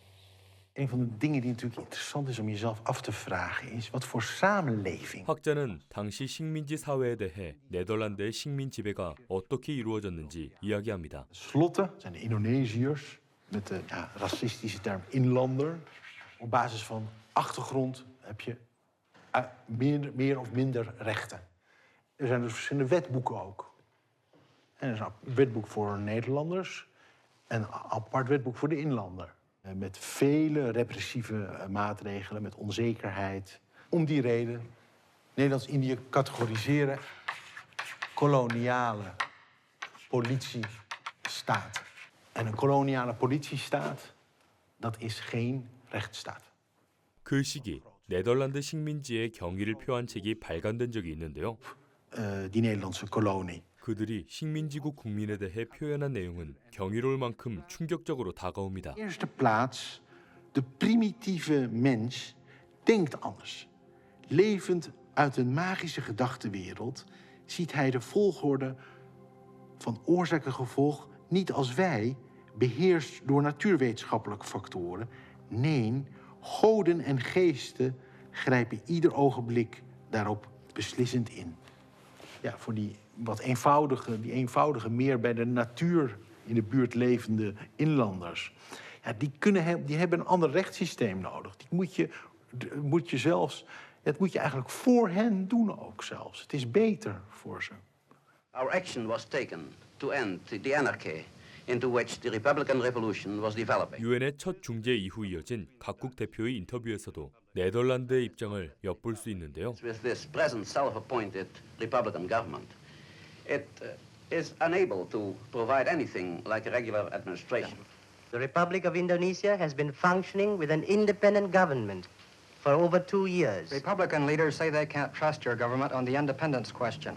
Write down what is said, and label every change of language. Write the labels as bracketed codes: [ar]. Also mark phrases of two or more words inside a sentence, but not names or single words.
[nl] Een van de dingen die natuurlijk interessant is om jezelf af te vragen is wat voor samenleving. [ko] 학자는 당시 식민지 사회에 대해 네덜란드의 식민 지배가 어떻게 이루어졌는지 이야기합니다. [nl] Slotte zijn de Indonesiërs met de racistische term inlander. Op basis van achtergrond heb je meer of minder rechten. Er zijn dus verschillende wetboeken ook. En er is een wetboek voor Nederlanders en een apart wetboek voor de inlander. Met vele repressieve maatregelen, met onzekerheid. Om die reden Nederlands-Indië categoriseren koloniale politiestaat. En een koloniale politiestaat, dat is geen rechtsstaat. [ko] 그 시기 네덜란드 식민지의 경위를 표한 책이 발간된 적이 있는데요. [nl] Die Nederlandse kolonie. [ko] 그들이 식민지국 국민에 대해 표현한 내용은 경이로울 만큼 충격적으로 다가옵니다. [nl] In de eerste plaats, de primitieve mens denkt anders. Levend uit een magische gedachtenwereld ziet hij de volgorde van oorzaak en gevolg niet als wij, beheerst door natuurwetenschappelijke factoren. Nee, goden en geesten grijpen ieder ogenblik daarop beslissend in. Ja, voor die eenvoudige, meer bij de natuur in de buurt levende inlanders. Ja, die hebben een ander rechtssysteem nodig. Het moet je eigenlijk voor hen doen ook zelfs. Het is beter voor ze. [en] Our action was taken to end the anarchy into which the Republican Revolution was developing. [ko] 유엔의 첫 중재 이후 이어진 각국 대표의 인터뷰에서도 네덜란드의 입장을 엿볼 수 있는데요. [en] With this present self-appointed Republican government, it is unable to provide anything like a regular administration. The Republic of Indonesia has been functioning with an independent government for over 2 years. Republican leaders say they can't trust your government on the independence question.